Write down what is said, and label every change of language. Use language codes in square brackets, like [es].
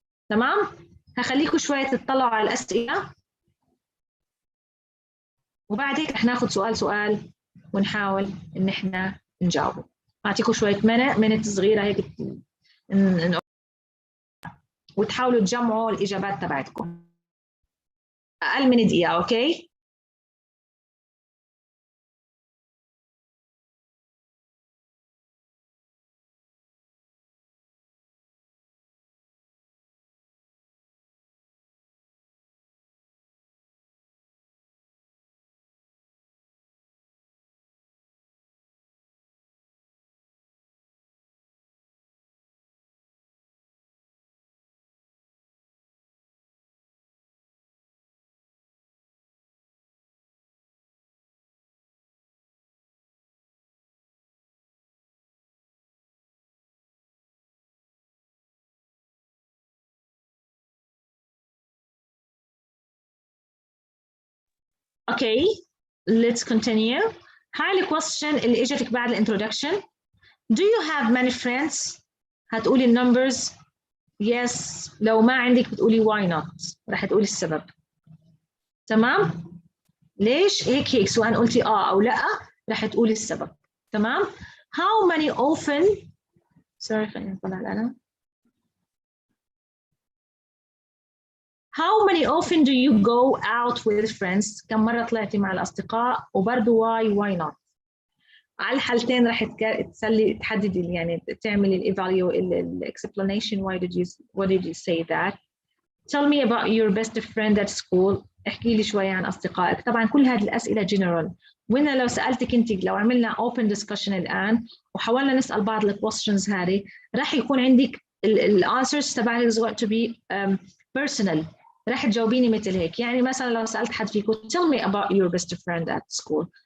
[ar] تمام؟ هخليكم شوية تطلعوا على الأسئلة وبعد هيك رح ناخد سؤال ونحاول إن إحنا نجاوبه. أعطيكم شوية منت صغيرة هيك وتحاولوا تجمعوا الإجابات تبعتكم. أقل من دقيقة. أوكي؟ [en] Okay, let's continue. [ar] هاي الكويستشن اللي اجتك بعد الانترودكشن. [en] Do you have many friends؟ [ar] هتقولي النمبرز [en] yes. [ar] لو ما عندك بتقولي [en] why not. [ar] رح تقولي السبب. تمام؟ ليش هيك سواء قلتي او لا رح تقولي السبب. تمام؟ [en] How many often sorry [ar] خلينا نطلع القلم. [en] How many often do you go out with friends؟ [ar] كم مرة طلعتي مع الأصدقاء؟ وبرضه [en] why not؟ [ar] على الحالتين راح تسلي تحددي يعني تعملي الاكسبلانيشن [en] why did you say that. Tell me about your best friend at school. [ar] احكي لي شوية عن أصدقائك. طبعا كل هذه الأسئلة general. وإن لو سألتك أنت لو عملنا [en] open discussion [ar] الآن وحاولنا نسأل بعض الكويستشنز هذه راح يكون عندك الانسرز تبعك [en] is going to be personal. [ar] راح تجاوبيني مثل هيك. يعني مثلا لو سألت حد فيكم [en] tell me about your best friend at school.